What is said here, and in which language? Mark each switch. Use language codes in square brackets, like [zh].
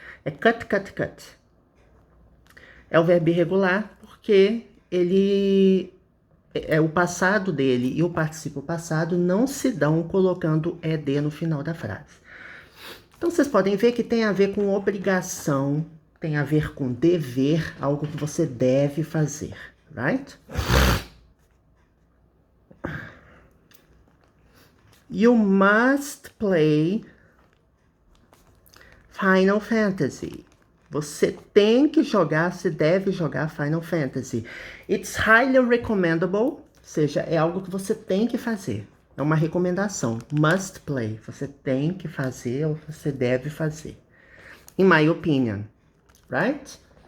[pt] É cut, cut, cut. É o verbo irregular porque ele o passado dele e o participo passado não se dão colocando ed no final da frase. Então vocês podem ver que tem a ver com obrigação, tem a ver com dever, algo que você deve fazer, right? [en] You must play Final Fantasy. [pt] Você tem que jogar, você deve jogar Final Fantasy. [en] It's highly recommendable, [pt] ou seja, é algo que você tem que fazer. É uma recomendação. Must play. Você tem que fazer ou você deve fazer. [en] In my opinion. Right?